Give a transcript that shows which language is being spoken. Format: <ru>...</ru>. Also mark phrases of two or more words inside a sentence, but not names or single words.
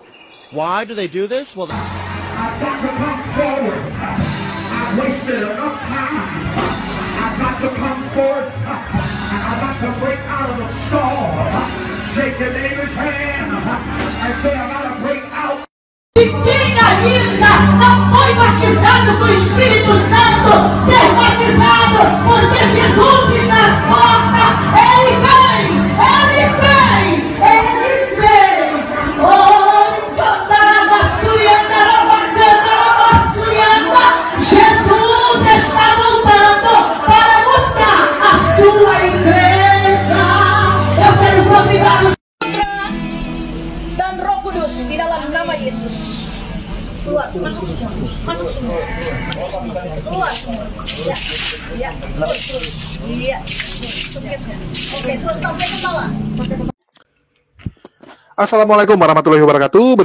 <en>Why do they do this? Well, I've got to come forward. I've wasted enough time. I've got to come forward. I've got to break out of the stall. Shake your neighbor's hand and say, I got to break out.</en> <pt>E quem ainda não foi batizado com o Espírito Santo, ser batizado, porque Jesus está às portas. Ele vem, ele vem, ele vem. Oh, Jesus está voltando para buscar a sua igreja. Eu quero convidar os</pt> <id>dan Roh Kudus di dalam nama Yesus. Keluar, masuk semua. Masuk semua. Keluar semua. Ya. Ya. Terus. Iya. Oke, terus sampai ke bawah.</id> <ar>السلام عليكم ورحمة الله وبركاته.</ar>